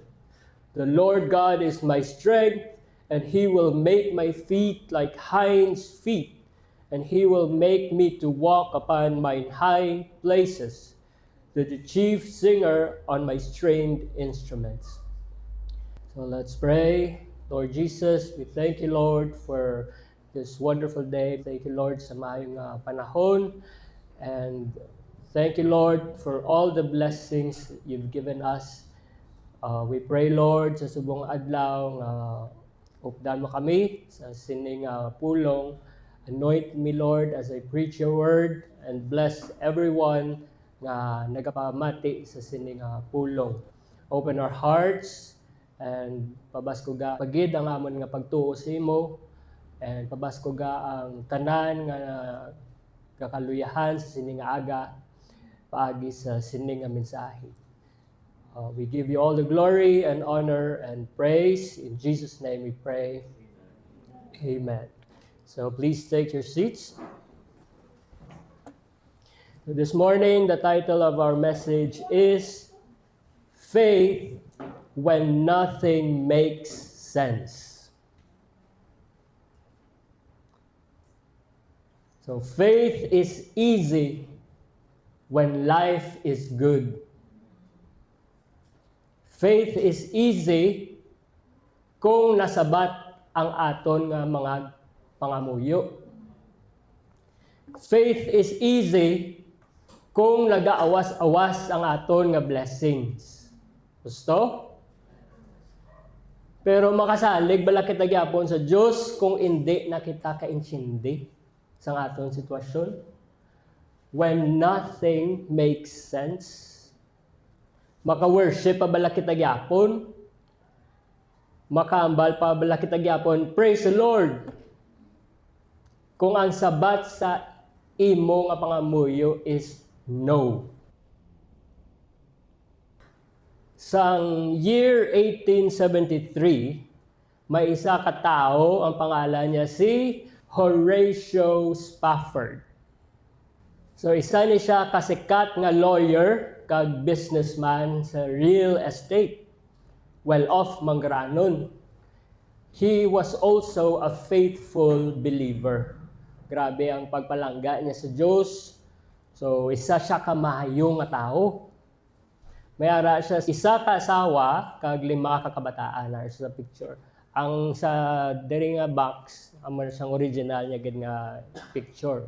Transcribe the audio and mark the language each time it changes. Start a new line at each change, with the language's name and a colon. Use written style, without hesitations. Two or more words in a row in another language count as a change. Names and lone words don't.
English: The Lord God is my strength, and he will make my feet like hinds' feet, and he will make me to walk upon mine high places, the chief singer on my stringed instruments. So let's pray. Lord Jesus, we thank you, Lord, for this wonderful day. Thank you, Lord,
Hiligaynon: sa mayong panahon.
English: And thank you, Lord, for all the blessings you've given us. We pray, Lord,
Hiligaynon: sa subong adlaw nga updan mo kami sa sining pulong.
English: Anoint me, Lord, as I preach your word, and bless everyone
Hiligaynon: nga nagapamati sa sining pulong.
English: Open our hearts and
Hiligaynon: pabaskuga pagid ang amon nga pagtuo sa imo, and pabaskuga ang tanan nga kakaluyahan sa sining aga paagi sa sining nga mensahe.
English: We give you all the glory and honor and praise. In Jesus' name we pray. Amen. So please take your seats. This morning, the title of our message is Faith When Nothing Makes Sense. So faith is easy when life is good. Faith is easy
Hiligaynon: kung nasabat ang aton nga mga pangamuyo.
English: Faith is easy
Hiligaynon: kung nagaawas-awas ang aton nga blessings. Gusto? Pero makasalig bala kita gyapon sa Dios kung hindi na kita kaintindi sa aton sitwasyon.
English: When nothing makes sense,
Hiligaynon: maka-worship pa bala kita gyapon, makaambal pa bala kita gyapon,
English: praise the Lord.
Hiligaynon: Kung ang sabat sa imo nga pangamuyo
English: is no.
Hiligaynon: Sang year 1873, may isa ka tao, ang pangalan niya si Horatio Spafford. So isa ni siya kasikat nga lawyer kag businessman sa
English: real estate.
Hiligaynon: Well-off mangranon.
English: He was also a faithful believer.
Hiligaynon: Grabe ang pagpalangga niya sa Diyos. So isa siya ka maayong nga tao. Mayara siya isa ka asawa kag 5 ka kabataan na sa picture. Ang sa diri nga box, amo sang original niya gid nga picture.